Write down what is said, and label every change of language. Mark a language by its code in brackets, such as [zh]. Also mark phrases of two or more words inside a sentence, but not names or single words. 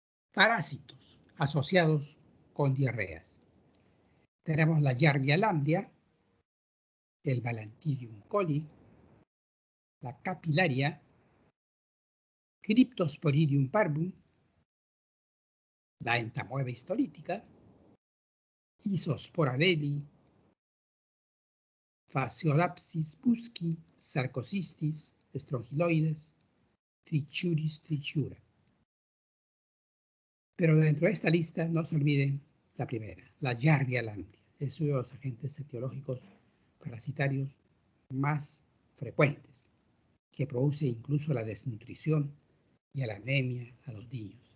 [es] parásitos asociados con diarreas. Tenemos la Giardia lamblia, el Balantidium coli, la Capillaria, Cryptosporidium parvum, la entamoeba histolítica, Isospora belli, Fasciolapsis busci, Sarcosistis, Strongyloides, Trichuris trichura. Pero dentro de esta lista no se olviden la primera, la Giardia lamblia. Es uno de los agentes etiológicos parasitarios más frecuentes, que produce incluso la desnutrición y la anemia a los niños.